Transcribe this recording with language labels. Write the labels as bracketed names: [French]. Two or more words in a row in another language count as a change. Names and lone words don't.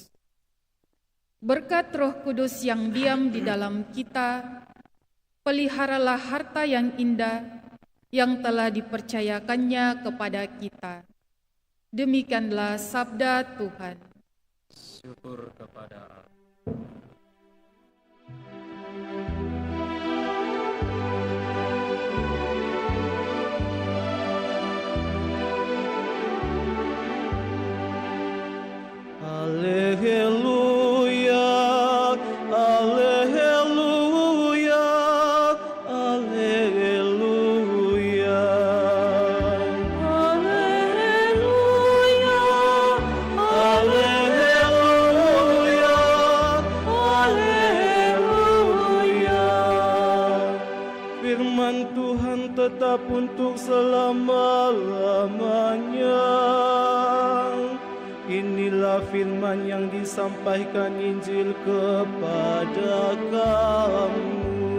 [Indonesian] Berkat Roh Kudus yang diam di dalam kita, peliharalah harta yang indah yang telah dipercayakannya kepada kita. Demikianlah sabda Tuhan. Syukur kepada Allah. Alleluia, alleluia, alleluia. Haleluya, Alleluia, alleluia. Firman Tuhan tetap untuk selama-lamanya. Inilah firman yang disampaikan Injil kepada kamu.